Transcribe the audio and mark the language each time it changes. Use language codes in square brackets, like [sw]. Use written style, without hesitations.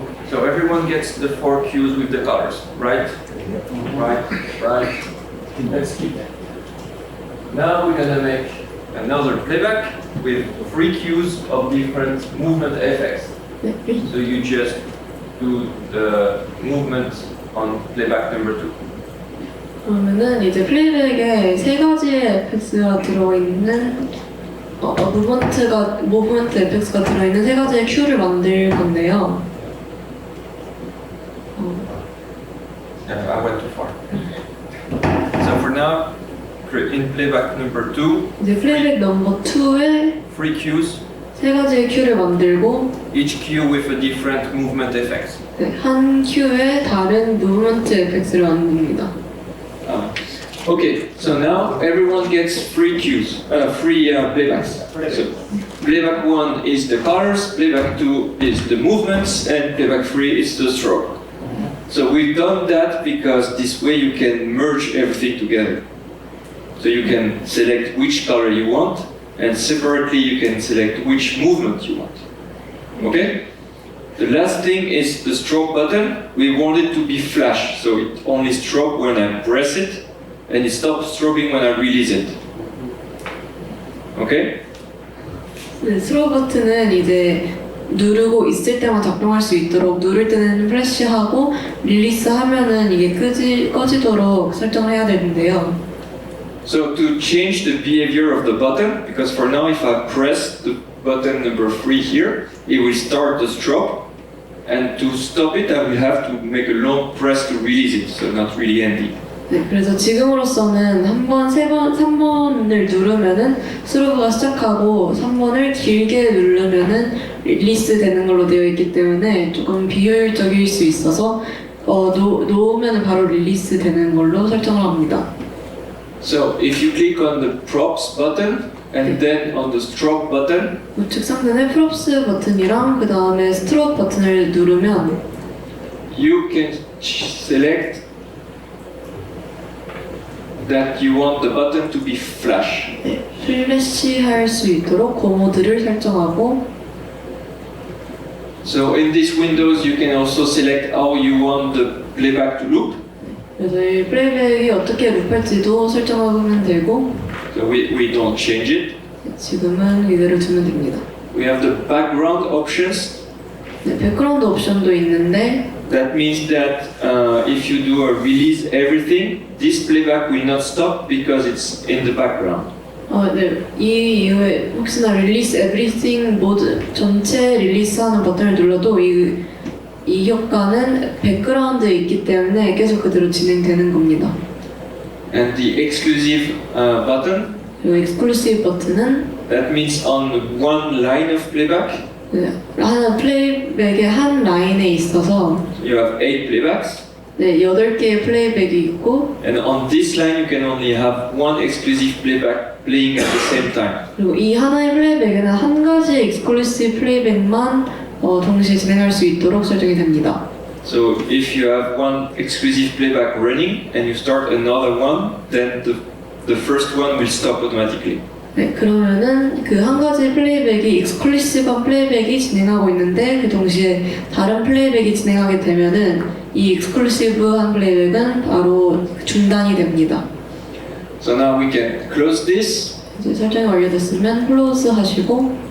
[en] So everyone gets the 4 queues with the colors, right? Right. Let's keep that. Now we're gonna make another playback with 3 queues of different movement effects. So you just do the movement on playback number 2. [ko] 그러면은 이제 플레이백에 3가지의 에펙스가 들어있는 무브먼트 에펙스가 들어있는 3가지의 큐를 만들 건데요. [en] I went too far. So for now, in playback number 2, [ko] 이제 플레이백 넘버 2에 [en] 3 cues, [ko] 세 가지의 큐를 만들고 [en] each cue with a different movement effect. [ko] 네, 한 큐에 다른 무브먼트 에펙트를 만듭니다. [en] Okay, so now everyone gets 3 cues, 3 playbacks. So playback 1 is the colors, playback 2 is the movements, and playback 3 is the stroke. So we've done that because this way you can merge everything together. So you can select which color you want, and separately you can select which movement you want. Okay? The last thing is the stroke button. We want it to be flash, so it only stroke when I press it, and it stops stroking when I release it. Okay? [ko] 네, 스로우 버튼은 이제 누르고 있을 때만 작동할 수 있도록 누를 때는 플래시하고 릴리스 하면은 이게 꺼지도록 설정을 해야 되는데요. [en] So to change the behavior of the button, because for now if I press the button number 3 here, it will start the stroke, and to stop it I will have to make a long press to release it, so not really handy. [ko] 네, 그래서 지금으로서는 3번을 누르면은 스로브가 시작하고 3번을 길게 누르면은 릴리스 되는 걸로 되어 있기 때문에 조금 비효율적일 수 있어서 놓으면 바로 릴리스 되는 걸로 설정을 합니다. [en] So if you click on the props button and then on the stroke button, [ko] 우측 상단에 프롭스 버튼이랑 그 다음에 스트로크 버튼을 누르면 [en] you can select that you want the button to be flash. [ko] 네, 플래시 할 수 있도록 그 모드를 설정하고 [en] So in this windows you can also select how you want the playback to look. [ko] 그래서 이 플레이백이 어떻게 룹할지도 설정하면 되고 [en] So we don't change it. [ko] 지금은 이대로 두면 됩니다. [en] We have the background options. [ko] 네, 백그라운드 옵션도 있는데 [en] That means that if you do a release everything, this playback will not stop because it's in the background. [ko] 네, 이 이후에 혹시나 릴리스 에브리띵 모드 전체 릴리스하는 버튼을 눌러도 이 효과는 백그라운드에 있기 때문에 계속 그대로 진행되는 겁니다. [en] And the exclusive button, [ko] 그리고 익스클루시브 버튼은 [en] that means on one line of playback, [ko] 네, 하는 플레이백의 한 라인에 있어서 [en] you have 8 playbacks. [ko] 네, 8개의 플레이백이 있고 [en] And on this line you can only have one exclusive playback playing at the same time. [ko] 그리고 이 하나의 플레이백에는 한 가지 익스클루시브 플레이백만 동시에 진행할 수 있도록 설정이 됩니다. [en] So if you have one exclusive playback running and you start another one, then the first one will stop automatically. [ko] 네, 그러면은 그 한 가지 플레이백이 익스클루시브한 플레이백이 진행하고 있는데 그 동시에 다른 플레이백이 진행하게 되면은 이 익스클루시브한 플레이백은 바로 중단이 됩니다. [en] So now we can close this [ko] 이제 설정이 완료됐으면 클로즈 하시고